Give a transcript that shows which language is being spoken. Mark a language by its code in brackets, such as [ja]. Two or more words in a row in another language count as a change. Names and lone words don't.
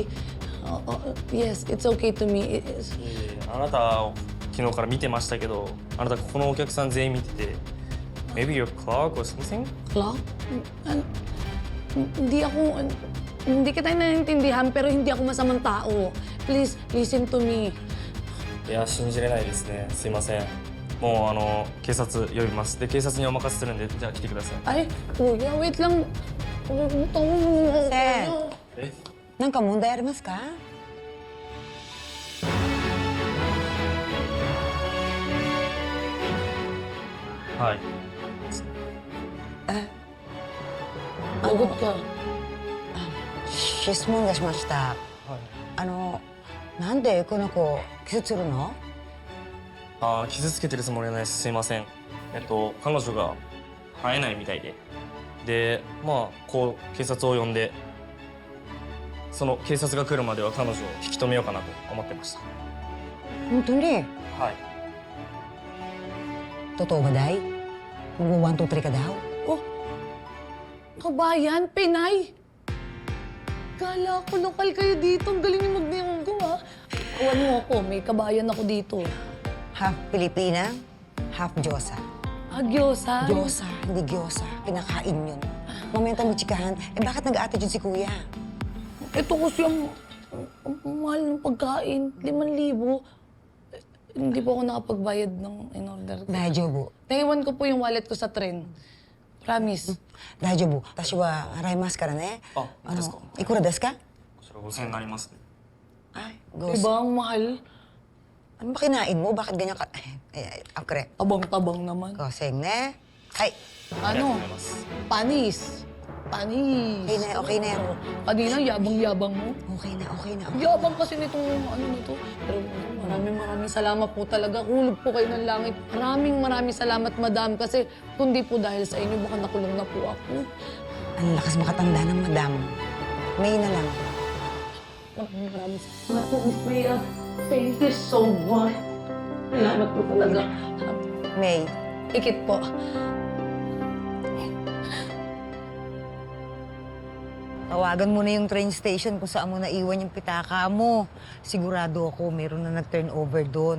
[en] Yes, it's okay to me. [ja] あなた昨日から見てましたけど、あなたここのお客さん全員見てて、 [en] maybe you're clerk or something? Clock? [tl] Hindi kita naiintindihan, pero hindi ako masamang tao. [en] Please, listen to me. [ja] いや信じれないですね。すいません。もう警察呼びます。で警察にお任せするんでじゃあ来てください。 [tl] Ay, kuya, wait lang. Sir, [ja] え？なんか問題ありますか？はい。 [tl] Lagot ka. [ja] 質問がしました。なんでこの子傷つるの？傷つけてるつもりはないです。すいません。彼女が会えないみたいで。で、まあこう警察を呼んで、その警察が来るまでは彼女を引き止めようかなと思ってました。本当に？はい。 [tl] Totoo ba, Day? Mag-1, 2, 3 ka daw? Oh, kabayan, Pinay. Kala ko lokal kayo dito. Ang galing yung magniyonggo, ha? Kawan mo ako, may kabayan ako dito. Half Pilipina, half Diyosa. Gyosa? Diyosa, hindi Gyosa. Pinakain yun. Mamaya tayo chikahan, bakit nag-attitude si Kuya? Ito kasi ang mahal ng pagkain, 5,000. Hindi po ako nakapagbayad ng in-order ko. Dajobu. Naiwan ko po yung wallet ko sa tren. Promise. Dajobu. [ja] 私は払いますからね. ですか? いくらですか? こちら5000円になりますね。 [tl] Ay, Gos. Diba ang mahal? Ano ba kinain mo? Bakit ganyan ka? Akre. Tabang-tabang naman. Goseng ne. Ay, [ja] ありがとう [tl] Ano? [ja] ございます。 [tl] Panis. Panis. okay na yan. Kanina, yabang-yabang mo. Okay na. Yabang kasi nitong ano nito. Pero maraming salamat po talaga. Hulog po kayo ng langit. Maraming salamat, madam. Kasi kundi po dahil sa inyo, baka nakulong na po ako. Ang lakas makatanda ng madam. May na lang. Maraming salamat po, Miss Maya. [en] Thank you so much. [tl] Salamat po talaga. May. Ikit po. Tawagan mo na yung train station kung saan mo naiwan yung pitaka mo. Sigurado ako meron na nag-turnover doon.